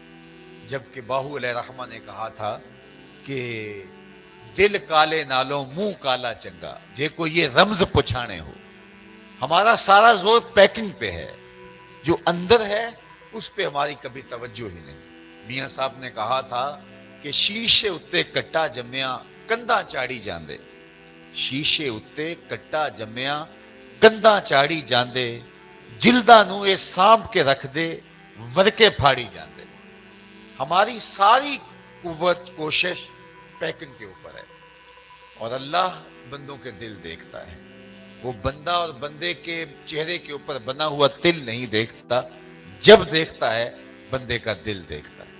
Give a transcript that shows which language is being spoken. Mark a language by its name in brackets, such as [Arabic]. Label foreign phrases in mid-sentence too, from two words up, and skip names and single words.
[Urdu] جبکہ باہو علیہ رحمہ نے کہا تھا کہ [Punjabi] دل کالے نالوں منہ کالا چنگا، جے کو یہ رمز پچھانے ہو۔ [Urdu] ہمارا سارا زور پیکنگ پہ ہے، جو اندر ہے اس پہ ہماری کبھی توجہ ہی نہیں۔ میاں صاحب نے کہا تھا کہ [Punjabi] شیشے اتے کٹا جمیا کندھا چاڑی جاندے، شیشے اتے کٹا جمیا کندھا چاڑی جاندے، جلداں نوں اے سانپ کے رکھ دے ورکے پھاڑی جاندے۔ [Urdu] ہماری ساری قوت کوشش پیکنگ کے اوپر ہے، اور اللہ بندوں کے دل دیکھتا ہے۔ وہ بندہ اور بندے کے چہرے کے اوپر بنا ہوا تل نہیں دیکھتا، جب دیکھتا ہے بندے کا دل دیکھتا ہے۔